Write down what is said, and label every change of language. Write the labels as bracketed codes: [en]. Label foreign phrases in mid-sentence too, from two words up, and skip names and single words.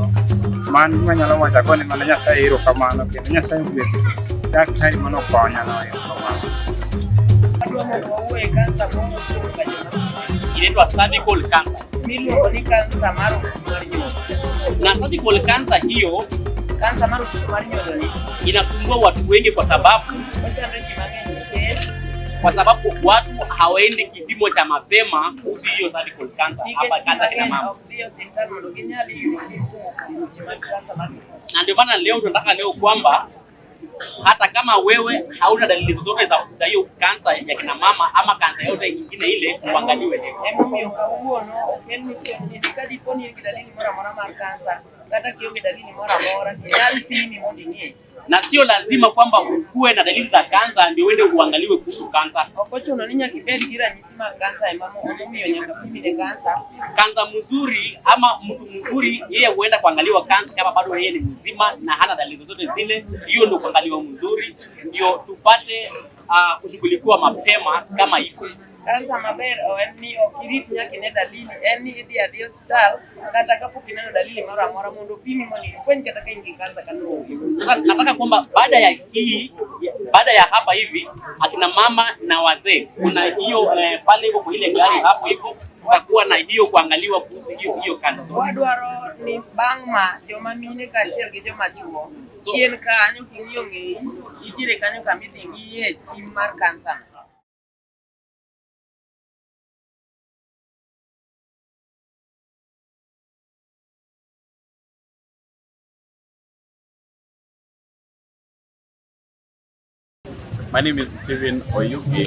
[luo] Mano gima anyalo wacho, agone mana Nyasaye erokamano, kendo Nyasaye ogwedh daktari manokonya no erokamano. [en] Inaitwa cervical cancer. [luo] Miluongo ni kansa mar ofuko mar nyodo. [sw] Na [en] cervical cancer [sw] hiyo, [luo] Kansa mar ofuko mar nyodo ni [sw] inasumbua watu wengi kwa sababu [luo] ochandre ji mang'eny nikech [sw] watu hawaendi kipimo cha mapema kuhusu hiyo [en] cervical cancer [sw] hapa kansa kina mama. [luo] ok dhi e osiptal mondo ginyal yudo kipimo kuom weche mag kansa mar ofuko. [sw] Na ndio maana leo tunataka kwamba hata kama wewe hauna dalili zozote za hiyo kansa ya kina mama ama kansa yote nyingine ile, uangaliwe leo. [luo] Emomiyo kawuono okelni ka dipo ni in gi dalili moro amora mar kansa kata kionge dalili moro amora tinyal pimi mondo ing'e. [sw] Na sio lazima kwamba ukuwe na dalili za kansa ndio uende uangaliwe kuhusu kansa. [luo] Ok ochuno ni nyaka ibed gi ranyisi mag kansa emomiyo nyaka pimine kansa. [sw] Kansa mzuri ama mtu mzuri yeye huenda kuangaliwa kansa kama bado yeye ni mzima na hana dalili zote zile. Hiyo ndio kuangaliwa mzuri, ndio tupate kushughulikiwa mapema kama iko. [luo] Kansa maber en ni ok irit nyaka ine dalili, en ni idhi adhi osiptal kata kapok ineno dalili moro amora mondo pimi mondo ifweny kata ka in gi kansa kata onge. [sw] Sasa nataka kwamba baada ya hapa hivi akina mama na wazee kuna hiyo pale hivyo kwa ile gari hapo hivyo tutakuwa na hiyo kuangaliwa kuhusu hiyo kansa. [luo] Wadwaro ni bang' ma joma mine kaachiel gi joma chuo chien kanyo king'iyo ng'eyi itiere kanyo kama idhi ng'iye pim mar kansa. [en] My name is Stephen Oyugi.